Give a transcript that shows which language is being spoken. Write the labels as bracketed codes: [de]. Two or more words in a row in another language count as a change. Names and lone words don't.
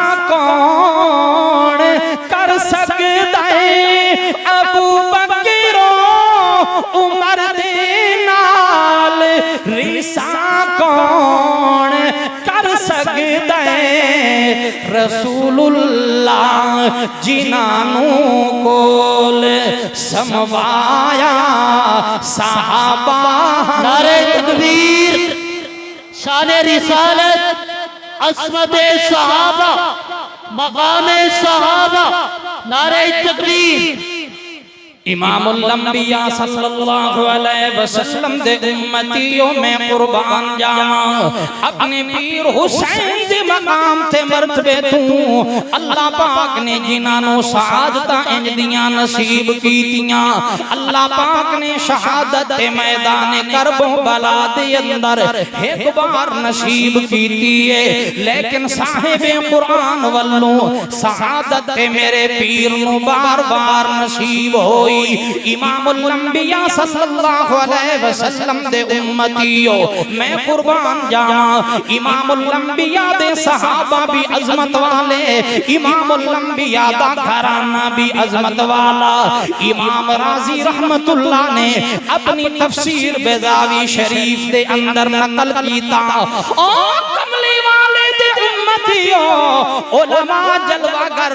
[pa] کون کر سکدا ہے، ابو بکر عمر دے نال ریسا کون کر سکدا ہے، رسول اللہ جناں نوں کول سموایا صحابہ. [ur] نعرہ تکبیر، شان رسالت، عصمت صحابہ، مقام صحابہ، نعرہ تکبیر. [pa] امام الانبیاء [ar] صلى الله عليه وسلم [pa] دے امتیو میں قربان جاواں، اپنے پیر حسین دے مقام تے مرتبے توں اللہ پاک نے جنہاں نوں شہادتاں اینج دیاں نصیب کیتیاں، اللہ پاک نے شہادت دے میدان کربلا دے اندر ایک بار نصیب کیتی ہے، لیکن صاحب قرآن ولوں شہادت تے میرے پیر نوں بار بار نصیب ہوئی. امام الانبیاء [ar] صلى الله عليه وسلم [pa] دے امتیو میں قربان جاواں، امام الانبیاء دے صحابہ بھی عظمت والے، امام الانبیاء دا گھرانہ بھی عظمت والا. امام رازی رحمت اللہ نے اپنی تفسیر بیضاوی شریف دے اندر نقل کیتا، او کملی والے دے امتیو علما جلوہ گر